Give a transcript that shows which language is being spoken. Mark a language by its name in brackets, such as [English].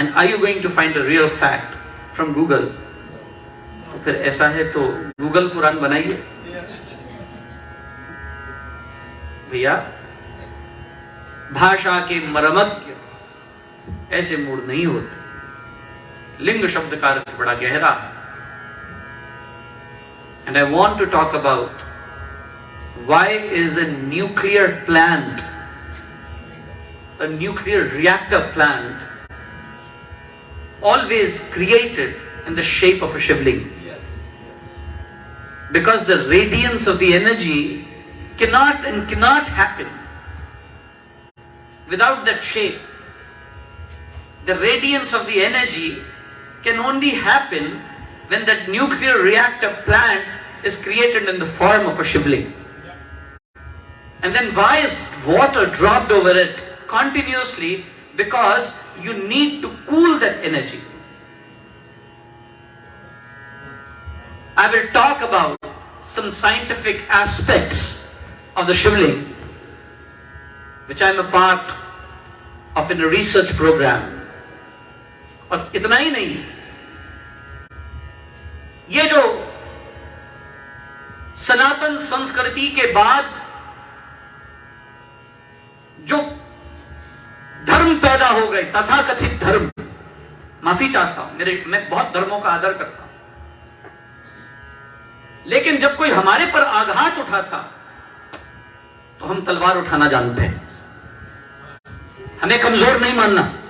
[English] And are you going to find a real fact from Google? [Hindi] तो फिर ऐसा है तो गूगल पुराण बनाइए भैया। भाषा के मर्मज्ञ ऐसे मूड नहीं होते। लिंग शब्द का अर्थ बड़ा गहरा है। [English] And I want to talk about why is a nuclear plant, a nuclear reactor plant, always created in the shape of a shivling. Because the radiance of the energy cannot happen without that shape. The radiance of the energy can only happen when that nuclear reactor plant is created in the form of a shivling. And then why is water dropped over it continuously? Because you need to cool that energy. I will talk about some scientific aspects of the shivling, which I am a part of in a research program. [Hindi] और इतना ही नहीं, ये जो सनातन संस्कृति के बाद जो धर्म पैदा हो गए, तथाकथित धर्म, माफी चाहता हूं, मैं बहुत धर्मों का आदर करता हूं, लेकिन जब कोई हमारे पर आघात उठाता तो हम तलवार उठाना जानते हैं, हमें कमजोर नहीं मानना।